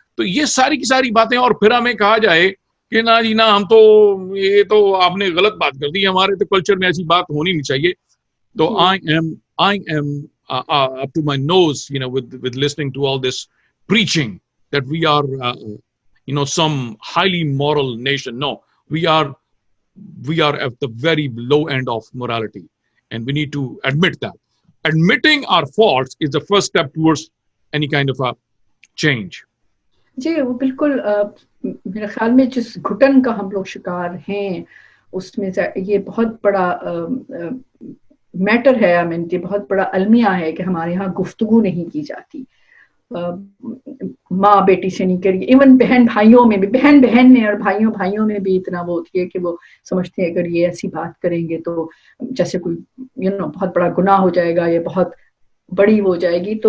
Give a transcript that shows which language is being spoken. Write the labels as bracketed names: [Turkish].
[Urdu] تو یہ ساری کی ساری باتیں، اور پھر ہمیں کہا جائے کہ نہ جی نہ، ہم تو یہ تو آپ نے غلط بات کر دی، ہمارے تو کلچر میں ایسی بات ہونی نہیں چاہیے. [English] تو I am up to my nose, with listening to all this preaching that we are, some highly moral nation. No, we are at the very low end of morality, and we need to admit that. Admitting our faults is the first step towards any kind of a change. [Urdu] جی وہ بالکل میرے خیال میں جس گھٹن کا ہم لوگ شکار ہیں اس میں یہ بہت بڑا میٹر ہے، یہ بہت بڑا المیہ ہے کہ ہمارے یہاں گفتگو نہیں کی جاتی، ماں بیٹی سے نہیں کری، ایون بہن بھائیوں میں بھی، بہن میں اور بھائیوں میں بھی اتنا وہ ہوتی ہے کہ وہ سمجھتے ہیں اگر یہ ایسی بات کریں گے تو جیسے کوئی بہت بڑا گناہ ہو جائے گا، یہ بہت بڑی ہو جائے گی.